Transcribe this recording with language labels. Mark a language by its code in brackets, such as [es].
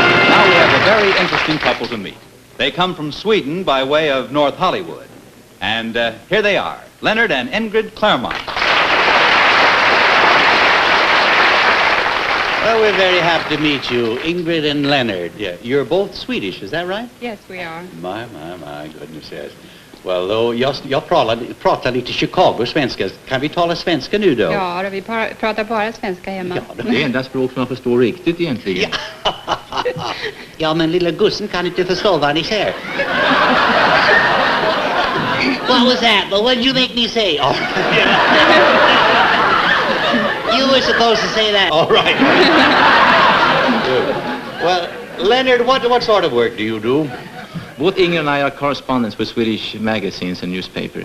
[en] Now we have a very interesting couple to meet. They come from Sweden by way of North Hollywood. And here they are, Leonard and Ingrid Claremont. Well, we're very happy to meet you, Ingrid and Leonard. Yeah, you're both Swedish, is that right? Yes, we are. My goodness, yes. [sv] Well, då, jag pratar lite Chicago-svenska. Kan vi tala svenska nu då? Ja, vi pratar bara svenska hemma. Ja, Det är enda språk som man förstår riktigt egentligen. Ja, men lilla gussen kan inte förstå vad ni säger. [en] What was that? But what did you make me say? Oh. You were supposed to say that. All right. Well, Leonard, what sort of work do you do? Both Inger and I are correspondents with Swedish magazines and newspapers.